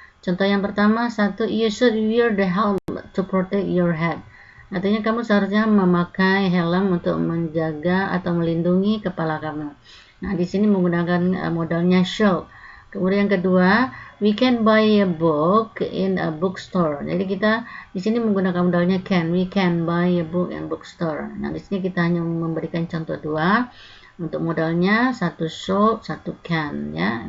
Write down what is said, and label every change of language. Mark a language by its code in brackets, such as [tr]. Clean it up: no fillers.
[id] Contoh yang pertama, satu, [en] you should wear the helmet to protect your head. [id] Artinya kamu seharusnya memakai helm untuk menjaga atau melindungi kepala kamu. Nah, di sini menggunakan modalnya shall. Kemudian yang kedua, [en] we can buy a book in a bookstore. [id] Jadi kita di sini menggunakan modalnya can. [en] We can buy a book in a bookstore. [id] Nah, di sini kita hanya memberikan contoh dua. Untuk modalnya satu should, satu can, ya.